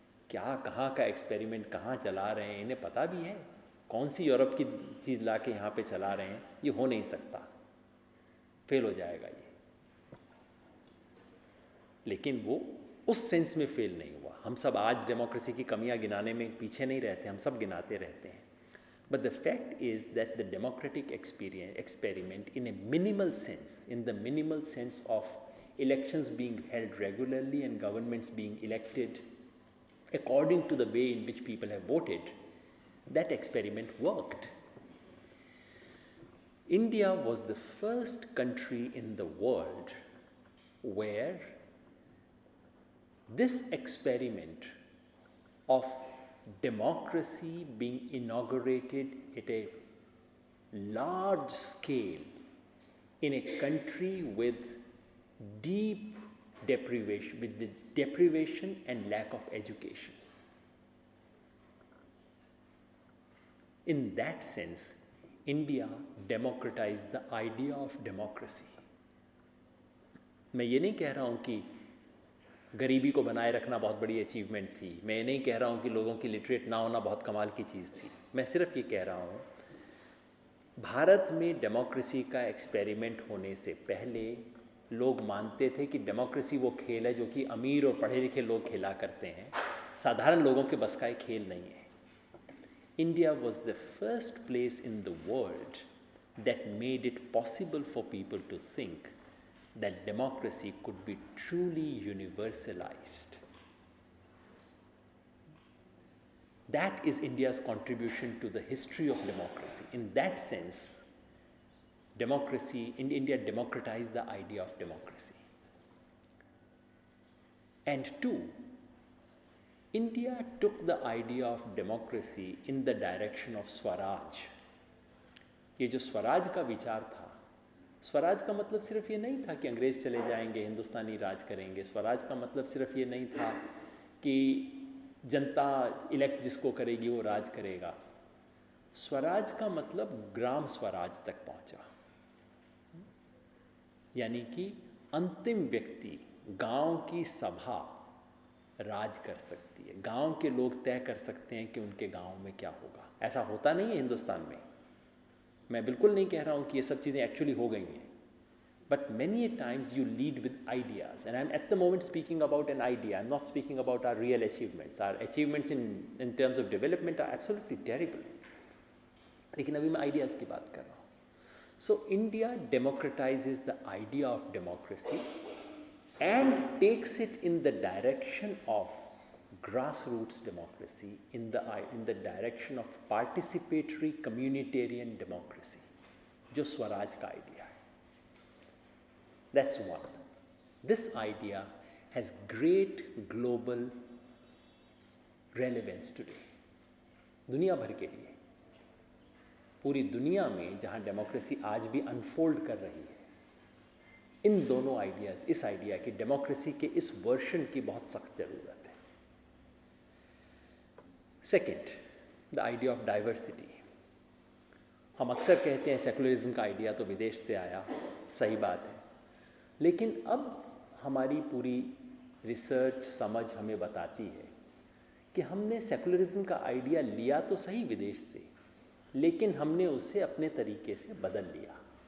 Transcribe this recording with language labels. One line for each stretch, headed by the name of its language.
Hindi: क्या कहाँ का एक्सपेरिमेंट कहाँ चला रहे हैं, इन्हें पता भी है कौन सी यूरोप की चीज़ ला के यहाँ पे चला रहे हैं, ये हो नहीं सकता, फेल हो जाएगा ये। लेकिन वो उस सेंस में फेल नहीं हुआ। हम सब आज डेमोक्रेसी की कमियां गिनाने में पीछे नहीं रहते, हम सब गिनाते रहते हैं।
English: But the fact is that the democratic experiment in a minimal sense, in the minimal sense of elections being held regularly and governments being elected according to the way in which people have voted, that experiment worked. India was the first country in the world where this experiment of democracy being inaugurated at a large scale in a country with deep deprivation, with the deprivation and lack of education. In that sense, India democratized the idea of democracy.
Hindi: मैं ये नहीं कह रहा हूँ कि गरीबी को बनाए रखना बहुत बड़ी अचीवमेंट थी, मैं ये नहीं कह रहा हूँ कि लोगों की लिटरेट ना होना बहुत कमाल की चीज़ थी। मैं सिर्फ ये कह रहा हूँ, भारत में डेमोक्रेसी का एक्सपेरिमेंट होने से पहले लोग मानते थे कि डेमोक्रेसी वो खेल है जो कि अमीर और पढ़े लिखे लोग खेला करते हैं, साधारण लोगों के बस का एक खेल नहीं है।
English: India was the first place in the world that made it possible for people to think that democracy could be truly universalized. That is India's contribution to the history of democracy. In that sense, democracy in India democratized the idea of democracy. And two, India took the idea of democracy in the direction of Swaraj.
Hindi: ये जो स्वराज का विचार था, स्वराज का मतलब सिर्फ ये नहीं था कि अंग्रेज चले जाएंगे, हिंदुस्तानी राज करेंगे। स्वराज का मतलब सिर्फ ये नहीं था कि जनता इलेक्ट जिसको करेगी वो राज करेगा। स्वराज का मतलब ग्राम स्वराज तक पहुंचा, यानी कि अंतिम व्यक्ति, गांव की सभा राज कर सकती है, गांव के लोग तय कर सकते हैं कि उनके गांव में क्या होगा। ऐसा होता नहीं है हिंदुस्तान में। मैं बिल्कुल नहीं कह रहा हूँ कि ये सब चीज़ें एक्चुअली हो गई हैं,
English: but many a times you lead with ideas, and I'm at the moment speaking about an idea. I'm not speaking about our real achievements. Our achievements in terms of development are absolutely terrible.
Hindi: लेकिन अभी मैं ideas की बात कर रहा हूँ.
English: So India democratizes the idea of democracy and takes it in the direction of grassroots democracy, in the direction of participatory communitarian democracy,
Hindi: जो स्वराज का idea है.
English: That's one. This idea has great global relevance today.
Hindi: दुनिया भर के लिए, पूरी दुनिया में जहाँ डेमोक्रेसी आज भी अनफोल्ड कर रही है, इन दोनों आइडियाज़, इस आइडिया की, डेमोक्रेसी के इस वर्शन की बहुत सख्त ज़रूरत है.
English: Second, the idea of diversity.
Hindi: हम अक्सर कहते हैं सेकुलरिज्म का आइडिया तो विदेश से आया, सही बात है, लेकिन अब हमारी पूरी रिसर्च समझ हमें बताती है कि हमने सेकुलरिज्म का आइडिया लिया तो सही विदेश से, लेकिन हमने उसे अपने तरीके से बदल लिया.